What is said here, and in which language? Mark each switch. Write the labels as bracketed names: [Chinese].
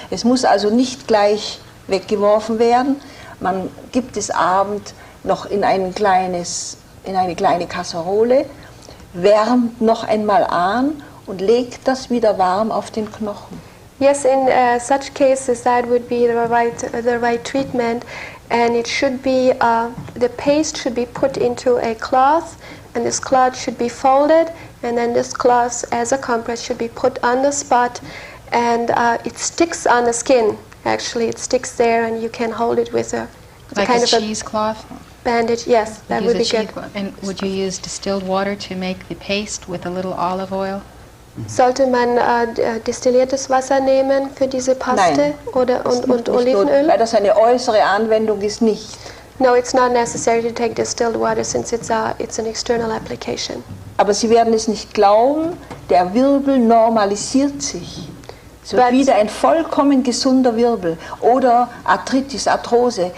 [German] Es muss also nicht gleich weggeworfen werden. Man gibt es abends noch in eine kleine Kasserole, wärmt noch einmal an und legt das wieder warm auf den Knochen. [English] Yes, in such cases that would be the right treatment, and it should be the paste should be put into a cloth, and this cloth should be folded, and then this cloth as a compress should be put on the spot, and it sticks on the skin. Actually, it sticks there, and you can hold it with a Like kind a of cheesecloth? bandage. Yes, that would be good. And would you use distilled water to make the paste with a little olive oil? [German] Sollte man destilliertes Wasser nehmen für diese Paste und Olivenöl? Weil das eine äußere Anwendung ist nicht. [English] No, it's not necessary to take distilled water since it's an external application. [German] Aber Sie werden es nicht glauben, der Wirbel normalisiert sich. Es wird wieder ein vollkommen gesunder Wirbel oder Arthritis, Arthrose.